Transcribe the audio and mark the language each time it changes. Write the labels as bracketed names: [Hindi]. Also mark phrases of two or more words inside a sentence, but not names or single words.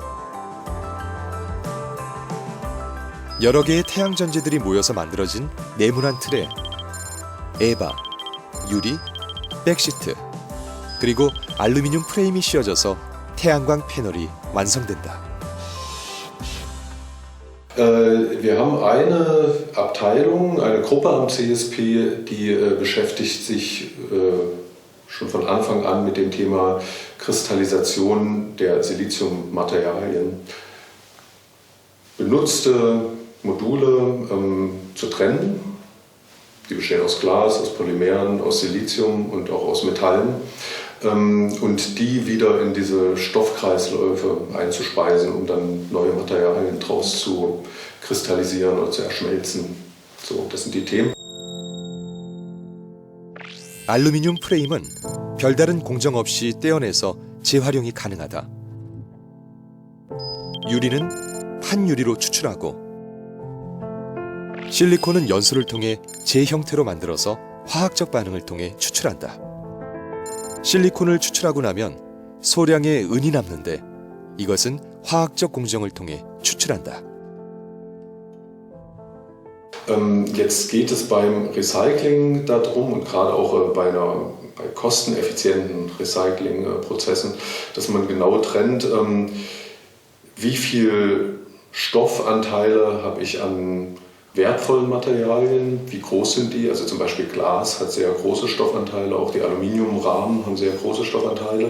[Korean] 여러 개의 태양전지들이 모여서 만들어진 네모난 틀에 에바, 유리, 백시트, 그리고 알루미늄 프레임이 씌워져서 태양광 패널이 완성된다. [German] Wir haben eine Abteilung, eine Gruppe am CSP, die beschäftigt sich schon von Anfang an mit dem Thema Kristallisation der Siliziummaterialien. Benutzte Module zu trennen, die bestehen aus Glas, aus Polymeren, aus Silizium und auch aus Metallen, und die wieder in diese Stoffkreisläufe einzuspeisen, um dann neue Materialien draus zu kristallisieren oder zu erschmelzen. So, das sind die Themen. [Korean] 알루미늄 프레임은 별다른 공정 없이 떼어내서 재활용이 가능하다. 유리는 판유리로 추출하고 실리콘은 연소를 통해 재형태로 만들어서 화학적 반응을 통해 추출한다. 실리콘을 추출하고 나면 소량의 은이 남는데 이것은 화학적 공정을 통해 추출한다. [German] Jetzt geht es beim Recycling darum und gerade auch bei kosteneffizienten Recyclingprozessen, dass man genau trennt, wie viel Stoffanteile habe ich an wertvollen Materialien, wie groß sind die, also zum Beispiel Glas hat sehr große Stoffanteile, auch die Aluminiumrahmen haben sehr große Stoffanteile.